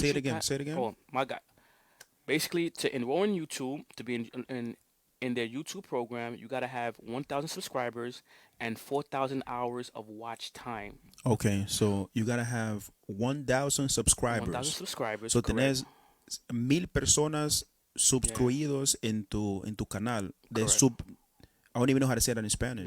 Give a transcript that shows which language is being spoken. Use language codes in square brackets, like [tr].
[en] Say it you again. Say it again. Oh my God! Basically, to enroll in YouTube, to be in their YouTube program, you gotta have 1,000 subscribers and 4,000 hours of watch time. Okay, so you gotta have 1,000 subscribers. 1,000 subscribers. So correct. [es] tenés 1,000 personas suscritos en tu canal. [en] De I don't even know how to say that in Spanish.